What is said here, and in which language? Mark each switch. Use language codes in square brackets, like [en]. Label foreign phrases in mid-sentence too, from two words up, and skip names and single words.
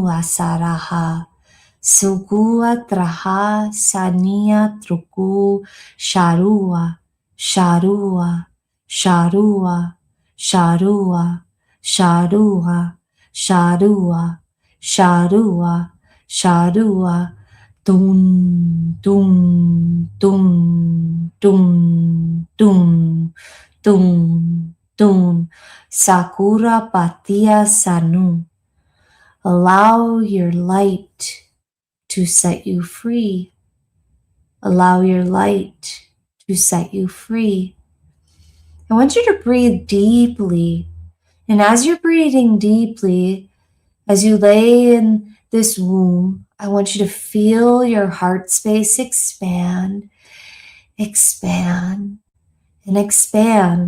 [en] asaraha suguatraha sania truku sharua sharua sharua sharua sharua sharua sharua sharua Dum, dum, dum, dum, dum, dum, tun, sakura patia sanu. Allow your light to set you free. Allow your light to set you free. I want you to breathe deeply. And as you're breathing deeply, as you lay in this womb, I want you to feel your heart space expand, expand, and expand.